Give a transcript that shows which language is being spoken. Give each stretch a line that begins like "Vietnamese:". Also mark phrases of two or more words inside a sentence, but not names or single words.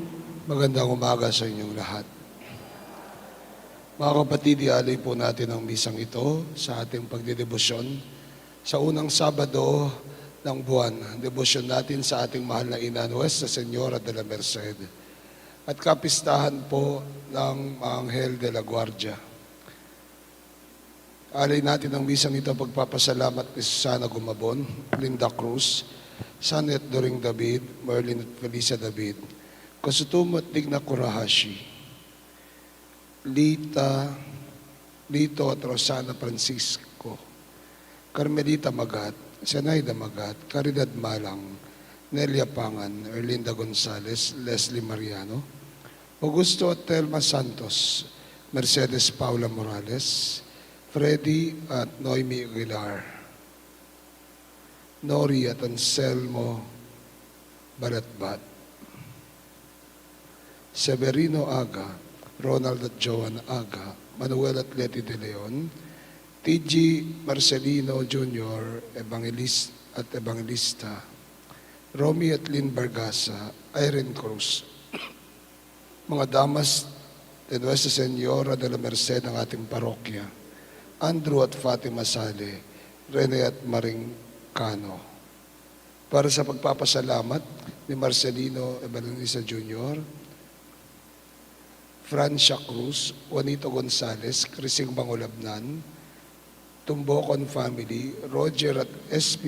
Filipino: Magandang umaga sa inyong lahat. Mga kapatid, ialay po natin ang misang ito sa ating pagdedebosyon sa unang Sabado ng buwan. Debosyon natin sa ating mahal na ina, Nuestra, Señora, Dela, Merced. At kapistahan po ng Anghel de la Guardia. Alay natin ang misang ito pagpapasalamat kay Susana Gumabon, Linda Cruz, Sanet Doring David, Merlin at Felicia David, Kosutumo at Digna Kurahashi, Lito at Rosana Francisco, Carmelita Magat, Senayda Magat, Caridad Malang, Nelia Pangan, Erlinda Gonzales, Leslie Mariano, Augusto at Telma Santos, Mercedes Paula Morales, Freddy at Noemi Aguilar, Nori at Anselmo Balatbat, Severino Aga, Ronald at Joan Aga, Manuel at Leti de Leon, TG Marcelino Jr., Evangelista, Romy at Lynn Bargasa, Irene Cruz, mga
Spanish: damas de Nuestra Señora de la Merced
Filipino: ng ating parokya, Andrew at Fatima Sale, Rene at Maring Cano. Para sa pagpapasalamat ni Marcelino Evangelista Jr., Francia Cruz, Juanito Gonzales, Crising Bangulabnan, Tumbocon Family, Roger at S.P.